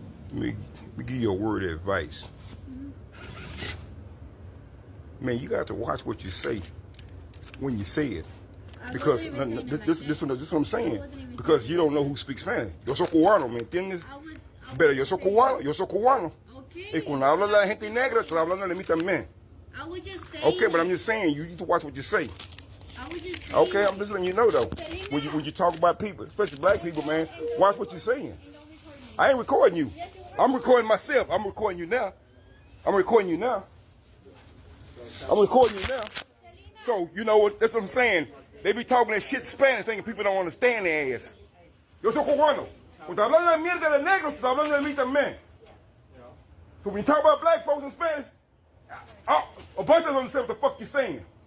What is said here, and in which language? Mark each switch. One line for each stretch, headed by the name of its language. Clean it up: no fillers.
English: Let me give you a word of advice. Man, you got to watch what you say when you say it. Because this is what I'm saying. Because you don't know who speaks Spanish.
Spanish: Yo soy cubano, ¿me entiendes? Pero yo soy cubano, yo soy cubano. Y cuando habla la gente negra, estoy hablando de mí también.
English: Okay, but I'm just saying, you need to watch what you say. Okay, I'm just letting you know though. When you talk about people, especially black people, man, watch what you're saying. I ain't recording you. I'm recording myself. I'm recording you now. I'm recording you now. I'm recording you now. So, you know what, that's what I'm saying. They be talking that shit Spanish, thinking people don't understand their ass.
Spanish: Yo soy cubano. Cuando hablando de mierda de negro, estoy hablando de mí también.
English: So when you talk about black folks in Spanish, a bunch of them understand what the fuck you're saying.